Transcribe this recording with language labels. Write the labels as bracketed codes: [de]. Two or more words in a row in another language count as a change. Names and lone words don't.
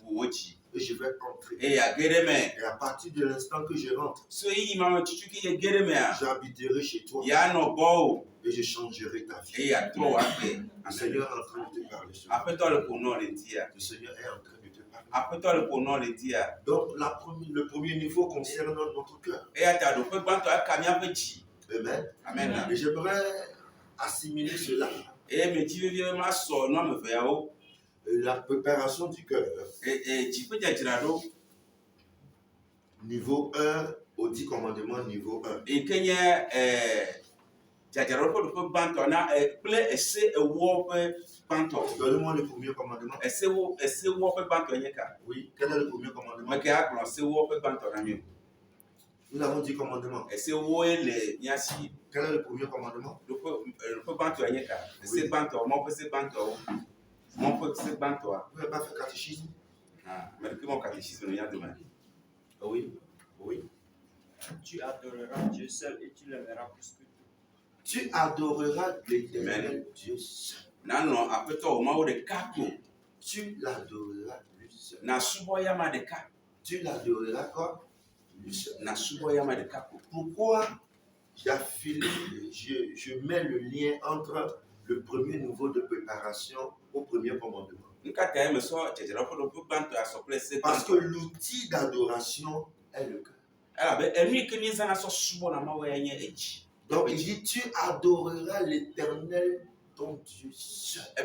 [fr] Et je vais entrer. Et à partir de l'instant que je rentre, j'habiterai chez toi. Et je changerai ta vie. Le Seigneur est en train de te parler. Le Seigneur est en train de te parler. [ee] Aƒetɔ le ƒo nɔ le dia. [fr] Donc le premier niveau concerne notre cœur. [ee] Eya ta ɖoƒe gbãtɔ eka míaƒe dzi. Amen. Amen. [fr] Et j'aimerais assimiler cela. [ee] Eye medzi vevie masɔ nu ame eveawo. [fr] La préparation du cœur. [ee] Dziƒe dzadzraɖo. [fr] Niveau 1 au 10 commandements, niveau 1. [ee] Yi ke nye dzadzraɖo ƒe ɖoƒe gbãtɔ na kple ese ewo ƒe gbãtɔ. [fr] Donnez-moi le premier commandement. [ee] Esewo ƒe gbãtɔ nye ka? [fr] Oui, quel est le premier commandement? [ee] Meke agblɔ esewo ƒe gbãtɔ na mi. [fr] Nous avons 10 commandements. [ee] Esewoe le mía si. [fr] Quel est le premier commandement? [ee] Ɖoƒe gbãtɔ nye ka? Ese gbãtɔ, mɔ ƒe se gbãtɔwo. Mɔ ƒe se gbãtɔa. [fr] Vous n'avez pas fait catéchisme? Mais depuis mon catéchisme, il y a demain. Oui, oui. Tu adoreras Dieu seul et tu l'aimeras plus que tout. Tu adoreras l'Éternel Dieu seul. [ee] Nano aƒetɔ wo mawo ɖeka ko. [fr] Tu l'adoreras lui seul. [ee] Na subɔ yama ɖeka. [fr] Tu l'adoreras quoi? Lui seul. [ee] Na subɔ yama ɖeka ko. [fr] Pourquoi je mets le lien entre le premier niveau de préparation au premier commandement? Parce que l'outil d'adoration est le cœur. Donc il dit, tu adoreras l'Éternel ton Dieu seul.